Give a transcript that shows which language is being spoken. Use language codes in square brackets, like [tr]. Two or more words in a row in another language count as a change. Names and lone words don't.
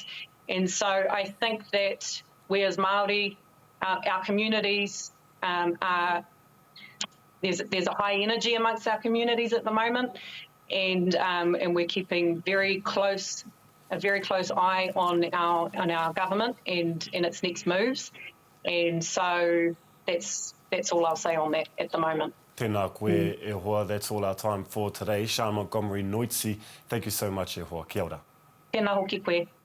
[en] And so I think that we as Māori, our communities, there's a high energy amongst our communities at the moment, and we're keeping a very close eye on our government and its next moves. And so that's all I'll say on that at the moment. [mi] Tēnā koe, e hoa. [en] That's all our time for today. Sian Montgomery Noitsi, thank you so much, [mi] e hoa. Kia ora. Tēnā hoki koe.